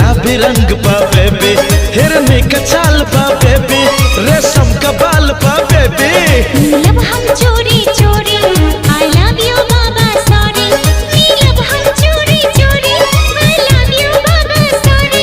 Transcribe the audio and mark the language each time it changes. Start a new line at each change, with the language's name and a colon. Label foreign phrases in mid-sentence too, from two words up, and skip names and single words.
Bhojpuri: गुलाबी रंग पा बेबी, हिरनी का चाल पा बेबी, रेशम का बाल पा बेबी। लब हम चोरी चोरी,
English: I love you बाबा सॉरी।
Bhojpuri: लब हम चोरी चोरी,
English: I love you बाबा सॉरी।